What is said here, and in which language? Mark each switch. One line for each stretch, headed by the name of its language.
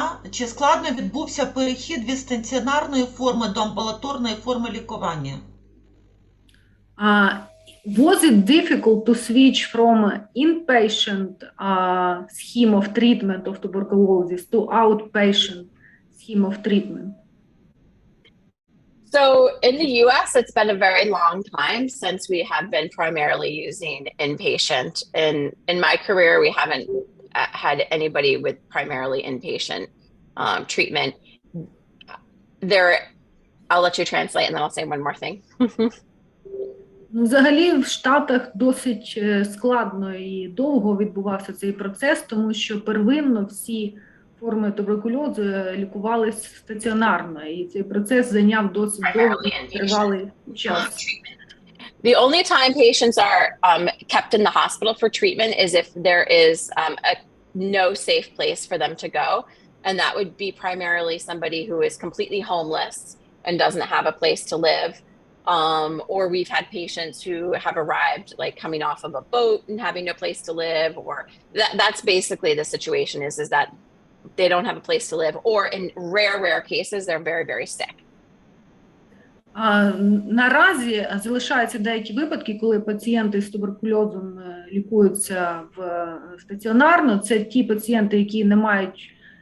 Ukrainian: Чи складно відбувся перехід від стаціонарної форми до амбулаторної форми лікування?
English: Was it difficult to switch from inpatient scheme of treatment of tuberculosis to outpatient scheme of treatment? So in the US, it's been a very long time since we have been primarily using inpatient. In my career, we haven't had anybody with primarily inpatient treatment. I'll let you translate and then I'll say one more thing.
Ukrainian: Взагалі в Штатах досить складно і довго відбувався цей процес, тому що первинно всі форми туберкульозу лікувалися стаціонарно, і цей процес зайняв досить довгий, тривалий час.
English: The only time patients are kept in the hospital for treatment is if there is no safe place for them to go. And that would be primarily somebody who is completely homeless and doesn't have a place to live. Or we've had patients who have arrived like coming off of a boat and having no place to live, or that's basically the situation is that they don't have a place to live, or in rare cases, they're very, very sick.
Ukrainian: Наразі залишаються деякі випадки, коли пацієнти з туберкульозом лікуються стаціонарно. Це ті пацієнти, які не мають